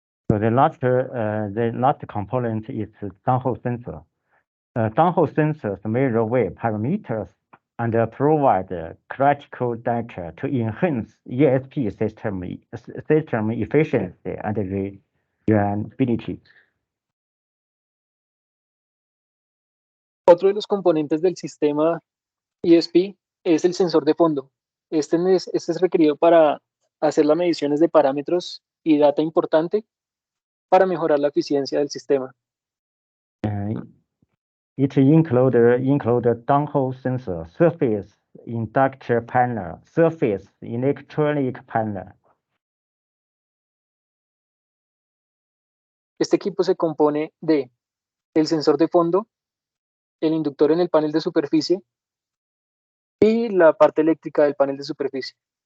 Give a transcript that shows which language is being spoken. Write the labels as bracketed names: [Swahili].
[English] So the last component is downhole sensor. Downhole sensors measure wear parameters and provide critical data to enhance ESP system efficiency and reliability. [Spanish] Otro de los componentes del sistema ESP es el sensor de fondo. Este es requerido para hacer las mediciones de parámetros y data importante para mejorar la eficiencia del sistema. [English] It include downhole sensor, surface inductor panel, surface electronic panel. [Spanish] Este equipo se compone de el sensor de fondo, el inductor en el panel de superficie y la parte eléctrica del panel de superficie.